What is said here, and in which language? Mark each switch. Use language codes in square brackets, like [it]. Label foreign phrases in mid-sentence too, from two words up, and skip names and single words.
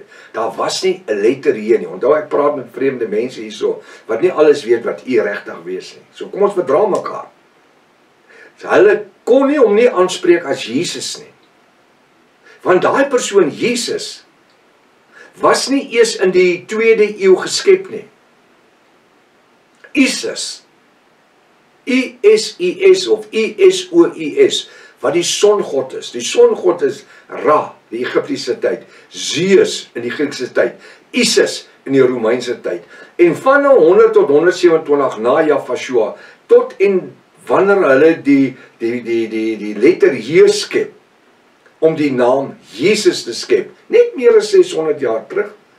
[af] Daar was nie 'n letter hier nie. Onthou ek praat met vreemde mense hierso wat nie alles weet wat u regtig wees nie. So kom ons verdra mekaar. So hulle kon nie hom nie aanspreek as Jesus nie. Want daai persoon Jesus was nie eers in die 2de eeu geskep nie. Isis, I-S-I-S of I-S-O-I-S, wat die songod is. Die songod is Ra, die Egiptiese tyd, Zeus in die Griekse tyd, Isis in die Romeinse tyd. En van 100 tot 127 na Jafashua, tot en wanneer hulle die letter J skep, om die naam Jesus te skep, net meer as 600 jaar terug.